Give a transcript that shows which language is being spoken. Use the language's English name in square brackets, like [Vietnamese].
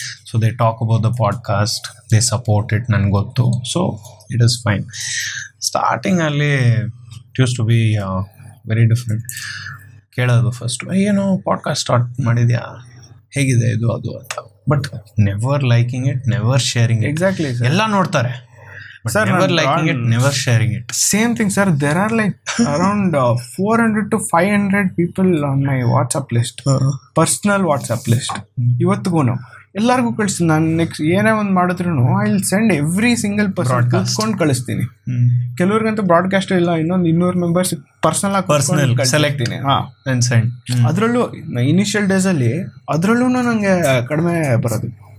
[English] so they talk about the podcast, they support it, [Kannada] ನನಗೆ ಗೊತ್ತು. [English] So it is fine. ಸ್ಟಾರ್ಟಿಂಗಲ್ಲಿ it use to be very different. [Kannada] ಕೇಳೋದು first, ಏನು podcast start ಮಾಡಿದ್ಯಾ, ಹೇಗಿದೆ ಇದು ಅದು ಅಂತ. [English] But never liking it, never sharing it. Exactly, [Kannada] ಎಲ್ಲ ನೋಡ್ತಾರೆ [English] sir, never liking it, never sharing it. Same thing sir, there are like around 400 to 500 people on my WhatsApp list, personal WhatsApp list. [Kannada] ಇವತ್ತಿಗೂ ಎಲ್ಲರಿಗೂ ಕಳಿಸ್ತೀನಿ. ನಾನು next ಏನೇ ಒಂದು ಮಾಡಿದ್ರು [English] I will send every single person [Kannada] ಕೂತ್ಕೊಂಡು ಕಳಿಸ್ತೀನಿ. ಕೆಲವ್ರಿಗಂತೂ ಬ್ರಾಡ್ಕಾಸ್ಟ್ ಇಲ್ಲ, ಇನ್ನೊಂದು 200 ಮೆಂಬರ್ಸ್ ಪರ್ಸನಲ್ ಕಳಿಸ್ತೀನಿ. ಅದರಲ್ಲೂ ಇನಿಷಿಯಲ್ ಡೇಸಲ್ಲಿ ಅದರಲ್ಲೂ ನನಗೆ ಕಡಿಮೆ ಬರೋದು.